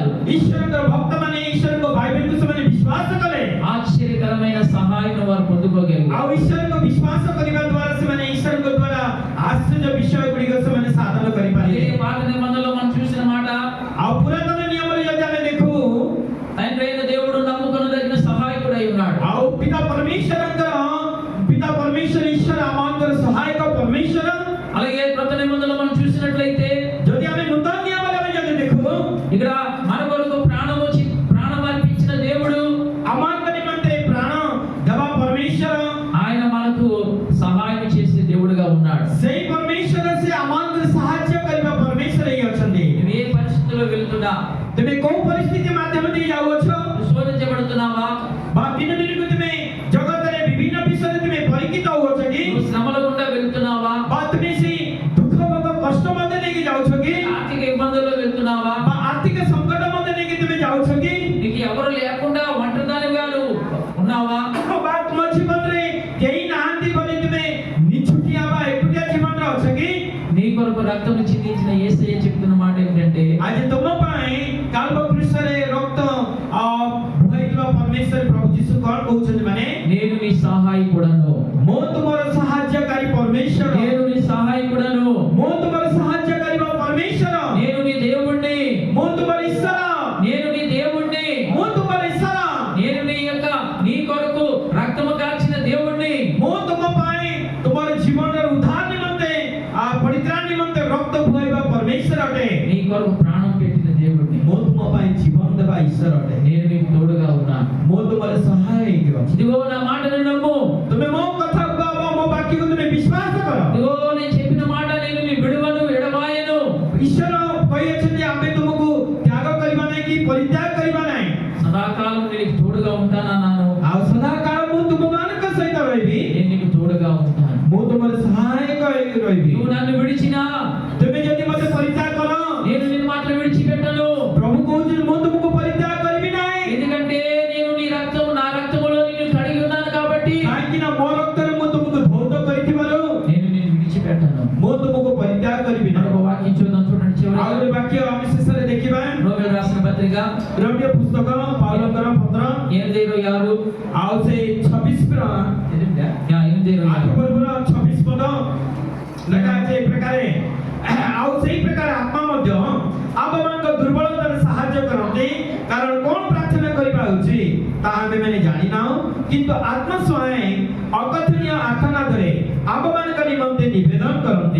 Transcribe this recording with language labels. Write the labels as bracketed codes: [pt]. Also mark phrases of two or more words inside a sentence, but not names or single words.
[or] ଈଶ୍ୱରଙ୍କର ଭକ୍ତମାନେ ଈଶ୍ୱରଙ୍କ ବାଇବେଲକୁ ସେମାନେ ବିଶ୍ୱାସ କଲେ [te] ఆశ్చర్యకరమైన సహాయం వారు పొందుకోగలిగారు. [or] ଆଉ ଈଶ୍ୱରଙ୍କୁ ବିଶ୍ୱାସ କରିବା ଦ୍ୱାରା ସେମାନେ ଈଶ୍ୱରଙ୍କ ଦ୍ୱାରା ଆଶ୍ଚର୍ଯ୍ୟ ବିଷୟ ଗୁଡ଼ିକ ସେମାନେ ସାଧନ [te] అదే [or] କରିପାରିଲେ [te] పాత నిబంధనలో మనం చూసిన మాట, [or] ଆଉ ପୁରାତନ ନିୟମରେ ଯଦି ଆମେ ଦେଖୁ [te] తండ్రి అయిన దేవుడు నమ్ముకొనదగిన సహాయకుడై ఉన్నాడు. [or] ଆଉ ପିତା ପରମେଶ୍ୱର ଈଶ୍ୱର ଆମଙ୍କର ସହାୟକ ପରମେଶ୍ୱର [te] అలాగే కొత్త నిబంధనలో మనం చూసినట్లయితే [or] ଯଦି ଆମେ ନୂତନ ନିୟମରେ ଆମେ ଯଦି ଦେଖୁ [te] ఇక్కడ మన కొరకు ప్రాణం అర్పించిన దేవుడు, [or] ଆମଙ୍କ ନିମନ୍ତେ ପ୍ରାଣ ଦେବା ପରମେଶ୍ୱର [te] ఆయన మనకు సహాయం చేసే దేవుడుగా ఉన్నాడు. [or] ସେଇ ପରମେଶ୍ୱର ସେ ଆମଙ୍କର ସାହାଯ୍ୟ କରିବା ପରମେଶ୍ୱର ହିଁ ଅଛନ୍ତି [te] నువ్వు ఏ పరిస్థితిలో వెళ్తున్నా, [or] ତୁମେ କୋଉ ପରିସ୍ଥିତି ମାଧ୍ୟମ ଦେଇ ଯାଉଅଛ [te] నువ్వు శోధించబడుతున్నావా, [or] ବା ଦିନ ଦିନକୁ ତୁମେ ଜଗତରେ ବିଭିନ୍ନ ବିଷୟରେ ତୁମେ ପରିଚିତ ହେଉଅଛ କି [te] నువ్వు శ్రమల గుండా వెళ్తున్నావా, [or] ବା ତୁମେ ସେଇ ଦୁଃଖ ଭୋଗ କଷ୍ଟ ମଧ୍ୟ ନେଇକି ଯାଉଛ କି [te] ఆర్థిక ఇబ్బందుల్లో వెళ్తున్నావా, [or] ବା ଆର୍ଥିକ ସଂକଟ ମଧ୍ୟ ନେଇକି ତୁମେ ଯାଉଛ କି [te] నీకు ఎవరు లేకుండా ఒంటరిదానిగా నువ్వు ఉన్నావా, [or] ବା ତୁମ ଜୀବନରେ କେହି ନାହାନ୍ତି ବୋଲି ତୁମେ ନିଛୁଟିଆ ବା ଏକୁଟିଆ ଜୀବନରେ ଅଛ କି [te] నీ కొరకు రక్తం చిందించిన యేసయ్య చెప్తున్న మాట ఏంటంటే, [or] ଆଜି ତୁମ ପାଇଁ କାଲ୍ବ ପୃଷ୍ଠରେ ରକ୍ତ ବୁହାଇଥିବା ପରମେଶ୍ୱର ପ୍ରଭୁ ଯୀଶୁ କଣ କହୁଛନ୍ତି ମାନେ [te] నేను నీ సహాయకుడను, [or] ମୁଁ ତୁମର ସାହାଯ୍ୟକାରୀ ପରମେଶ୍ୱର [te] నేను నీ సహాయకుడను, [or] ମୁଁ ତୁମର ସାହାଯ୍ୟକାରୀ ବା ପରମେଶ୍ୱର [te] నేను నీ దేవుణ్ణి, [or] ମୁଁ ତୁମର ଈଶ୍ୱର [te] నేను నీ దేవుణ్ణి, [or] ମୁଁ ତୁମର ଈଶ୍ୱର [te] నేను నీ కొరకు రక్తము కార్చిన దేవుణ్ణి, [or] ମୁଁ ତୁମ ପାଇଁ ତୁମର ଜୀବନର ଉଦ୍ଧାର ନିମନ୍ତେ ପରିତ୍ରାଣ ନିମନ୍ତେ ରକ୍ତ ବୁହାଇବା ପରମେଶ୍ୱର ଅଟେ [te] నీ కొరకు ప్రాణం పెట్టిన దేవుణ్ణి, [or] ମୁଁ ତୁମ ପାଇଁ ଜୀବନ ଦେବା ଈଶ୍ୱର ଅଟେ [te] నేను నీకు తోడుగా ఉన్నాను. [or] ମୁଁ ତୁମର ସହାୟ ହେଇକି ଅଛି [te] ఇదిగో నా మాటను నమ్ము, [or] ତୁମେ ମୋ କଥାକୁ ବା ମୋ ବାକ୍ୟକୁ ତୁମେ ବିଶ୍ୱାସ କର [te] ఇదిగో నేను చెప్పిన మాట నేను నీ విడువను ఎడబాయను. [or] ଈଶ୍ୱର କହିଅଛନ୍ତି ଆମେ ତୁମକୁ ତ୍ୟାଗ କରିବା ନାହିଁ କି ପରିତ୍ୟାଗ କରିବା ନାହିଁ [te] సదాకాలం నేను నీకు తోడుగా ఉంటానన్నాను, [or] ଆଉ ସଦାକାଳ ମୁଁ ତୁମମାନଙ୍କ ସହିତ ରହିବି [te] నేను నీకు తోడుగా ఉంటాను. [or] ମୁଁ ତୁମର ସହାୟକ ହେଇକି ରହିବି [te] నువ్వు నన్ను విడిచినా [or] ତୁମେ ଯଦି ମୋତେ ପରିତ୍ୟାଗ କର [te] నేను నిన్ను మాత్రం విడిచిపెట్టను, [or] ପ୍ରଭୁ କହୁଛନ୍ତି ମୁଁ ତୁମକୁ ପରିତ୍ୟାଗ କରିବି ନାହିଁ [te] ఎందుకంటే నేను నా రక్తములో నిన్ను కడిగి ఉన్నాను కాబట్టి [or] କାହିଁକି ନା ମୋ ରକ୍ତରେ ମୁଁ ତୁମକୁ ଧୌତ କରିଥିବାରୁ [te] నేను నిన్ను విడిచిపెట్టను. [or] ମୁଁ ତୁମକୁ ପରିତ୍ୟାଗ କରିବି [te] మరొక [or] ନାହିଁ [te] వాక్యం చూద్దాం, చూడండి [or] ଆଉ [te] చివరి [or] ଗୋଟେ ବାକ୍ୟ ଆମେ ଶେଷରେ ଦେଖିବା [te] రోమియోలు రాసిన పత్రిక ଦ୍ରବ୍ୟ ପୁସ୍ତକ ପାଉଲଙ୍କର ପତ୍ର 8:26 [or] ଆଉ ସେଇ 26 ପର 8 ପର୍ବର 26 ପଦ ଲେଖା ଅଛି ଏ ପ୍ରକାରେ ଆଉ ସେଇ ପ୍ରକାର ଆତ୍ମା ମଧ୍ୟ ଆମମାନଙ୍କ ଦୁର୍ବଳତାରେ ସାହାଯ୍ୟ କରନ୍ତି କାରଣ କଣ ପ୍ରାର୍ଥନା କରିବା ଉଚିତ ତାହା ଆମେମାନେ ଜାଣିନାହୁଁ କିନ୍ତୁ ଆତ୍ମା ସ୍ୱୟଂ ଅକଥନୀୟ ଆର୍ତ୍ତନାଦରେ ଆମମାନଙ୍କ ନିମନ୍ତେ ନିବେଦନ କରନ୍ତି